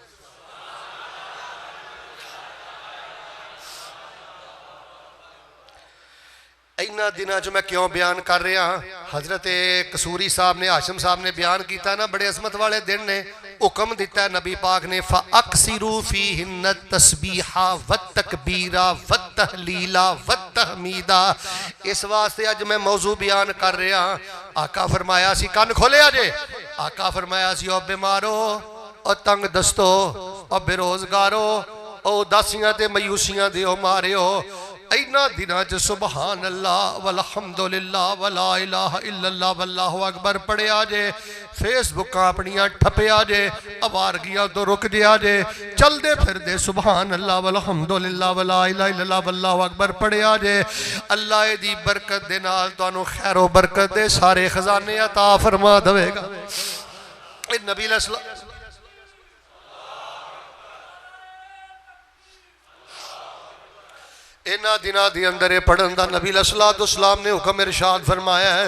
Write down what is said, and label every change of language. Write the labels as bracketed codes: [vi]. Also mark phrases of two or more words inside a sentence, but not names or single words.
[pa] انہاں دناں چ میں کیوں بیان کر رہا، حضرت قصوری صاحب نے ہاشم صاحب نے بیان کیا نا، بڑے عظمت والے دن نے حکم دتا نبی پاک نے [ar] فأكثروا فيهن تسبيحا وتكبيرا وتهليلا وتحميدا. [pa] اس واسطے اج میں موضوع بیان کر رہا۔ آقا فرمایا سی کان کھولیا جے، آقا فرمایا سی او بیمارو او تنگ دستو او بے روزگارو او اداسیاں تے مایوسیاں دے او ماریو. انہاں دناں چ [ar] سبحان الله والحمد لله ولا إله إلا الله والله أكبر [pa] پڑھیا جے، فیس بکاں اپنیاں ٹھپیا جے، آوارگیاں توں رک جیا جے، چلتے پھردے [ar] سبحان الله والحمد لله ولا إله إلا الله والله أكبر [pa] پڑھیا جے. اللہ دی برکت دے نال تہانوں خیر و برکت دے سارے خزانے عطا فرما دیوے گا. نبی انہاں دناں کے اندر پڑھن کا نبی علیہ السلام نے حکم ارشاد فرمایا ہے.